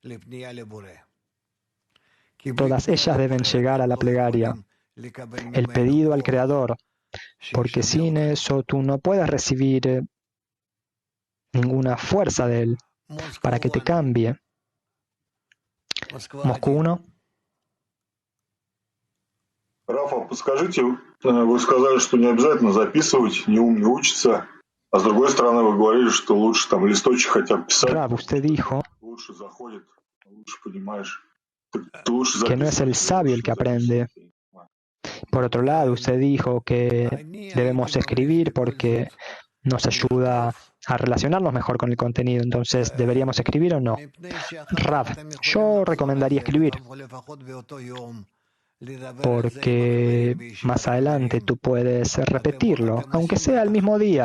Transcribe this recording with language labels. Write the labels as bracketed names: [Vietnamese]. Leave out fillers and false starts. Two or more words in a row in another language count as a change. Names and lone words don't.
[Spanish] todas ellas deben llegar a la plegaria, el pedido al Creador, porque sin eso tú no puedes recibir ninguna fuerza de Él para que te cambie. Moscú 1. [Russian] Рафа, подскажите, вы сказали, что не обязательно записывать, не ум не учится, а с другой стороны вы говорили, что лучше там листочек хотя бы писать. [Spanish] Rav, usted dijo [Russian] Лучше заходит, лучше понимаешь. [Spanish] que no es el sabio el que aprende. Por otro lado, usted dijo que debemos escribir porque nos ayuda a relacionarnos mejor con el contenido. Entonces, ¿deberíamos escribir o no? Rav, yo recomendaría escribir, porque más adelante tú puedes repetirlo, aunque sea el mismo día.